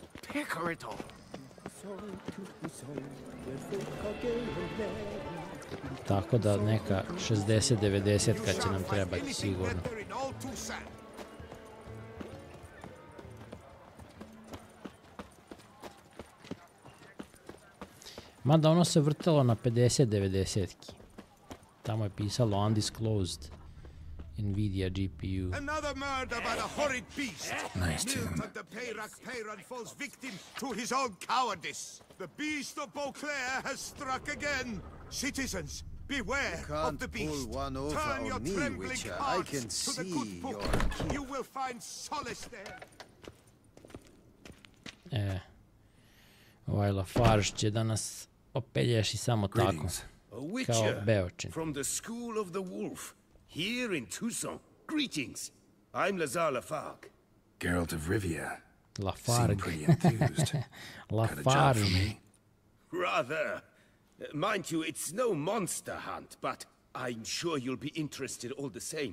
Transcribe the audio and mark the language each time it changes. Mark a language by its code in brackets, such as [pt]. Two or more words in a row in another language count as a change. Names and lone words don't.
[sr] Tako da neka 60-90 kad će nam trebati sigurno. Mada ono se vrtalo na 50-90. Tamo je pisalo [en] undisclosed Nvidia GPU. Another murder by the horrid beast. Nice tune. The Peyrac falls victim to his own cowardice. The beast of Beauclair has struck again. Citizens, beware of the beast. Turn your trembling hearts to the good book. You will find solace there. [sr] Ovaj Lafarge će da nas opelješi samo tako. Kao Beočin. [en] From the school of the wolf. Here in Tucson. Greetings. I'm Lazar Lafargue. Geralt of Rivia. Lafargue. Seem pretty enthused. Lafargue. Got a job for me? Rather. Mind you, it's no monster hunt, but I'm sure you'll be interested all the same.